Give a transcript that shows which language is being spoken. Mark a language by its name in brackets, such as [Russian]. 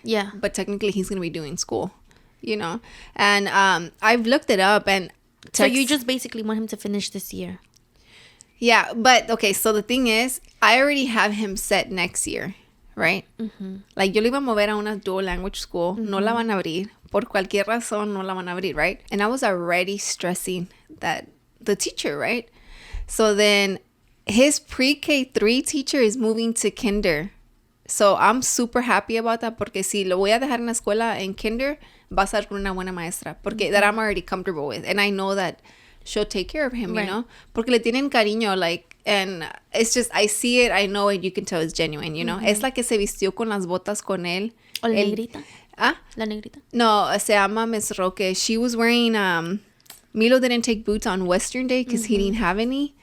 [English] Yeah. But technically he's going to be doing school, And I've looked it up and... So you just basically want him to finish this year? Yeah, but okay, so the thing is, I already have him set next year, right? [Spanish] Like, yo le iba a mover a una [English] dual language school. [Spanish] No la van a abrir. Por cualquier razón, no la van a abrir, right? [English] And I was already stressing that the teacher, right? So then his pre-K3 teacher is moving to kinder. So I'm super happy about that [Spanish] porque si lo voy a dejar en la escuela en kinder, va a ser con una buena maestra. [English] Porque that I'm already comfortable with. And I know that she'll take care of him, right. [Spanish] Porque le tienen cariño, [English] like, and it's just, I see it, I know it, you can tell it's genuine, [Spanish] Es la que se vistió con las botas con él. ¿O la negrita? Ah? La negrita. No, se llama Miss Roque. [English] She was wearing, Milo didn't take boots on Western Day because he didn't have any.